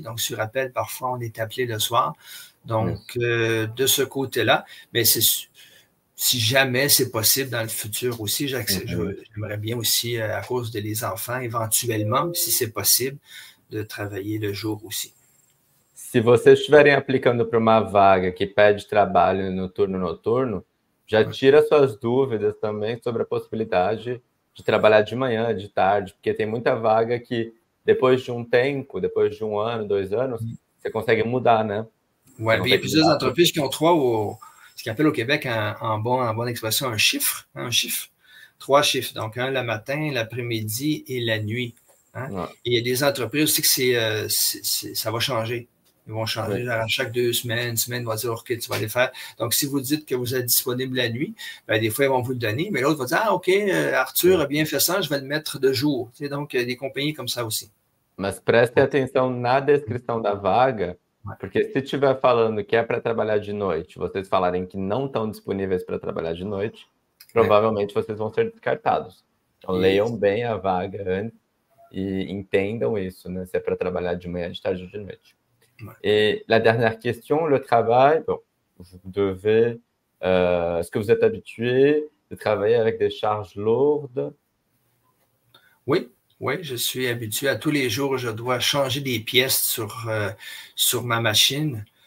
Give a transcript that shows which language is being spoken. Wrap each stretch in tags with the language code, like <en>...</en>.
<fr>Donc, sur appel, parfois, on est appelé le soir. Donc, de ce côté-là, mais si jamais c'est possible dans le futur aussi, j'aimerais bien aussi, à cause de les enfants, éventuellement, si c'est possible, de travailler le jour aussi.</fr> <pt>Se vocês estiverem aplicando para uma vaga que pede trabalho no turno noturno, já tira suas dúvidas também sobre a possibilidade de trabalhar de manhã, de tarde, porque tem muita vaga que depois de um tempo, depois de 1 ano, 2 anos, você consegue mudar, né?</pt> <fr>Oui, il y a plusieurs entreprises qui ont ce qu'on appelle au Québec en bonne expression, un chiffre, 3 chiffres. Donc, un le matin, l'après-midi et la nuit. Hein? Ouais. Et il y a des entreprises aussi que ça va changer. Ils vont changer à chaque 2 semaines, une semaine, va dire, OK, tu vas les faire. Donc, si vous dites que vous êtes disponible la nuit, ben, des fois, ils vont vous le donner, mais l'autre va dire, ah, OK, Arthur a bien fait ça, je vais le mettre de jour. Tu sais, donc, il y a des compagnies comme ça aussi.</fr> <pt>Mas preste atenção na descrição da vaga, porque se estiver falando que é para trabalhar de noite, vocês falarem que não estão disponíveis para trabalhar de noite, provavelmente vocês vão ser descartados. Então, leiam bem a vaga antes e entendam isso, né? Se é para trabalhar de manhã, de tarde ou de noite.</pt> <fr>Et la dernière question, le travail, bon, vous devez, est-ce que vous êtes habitué de travailler avec des charges lourdes? Oui, je suis habitué. À tous les jours, je dois changer des pièces sur ma machine.</fr>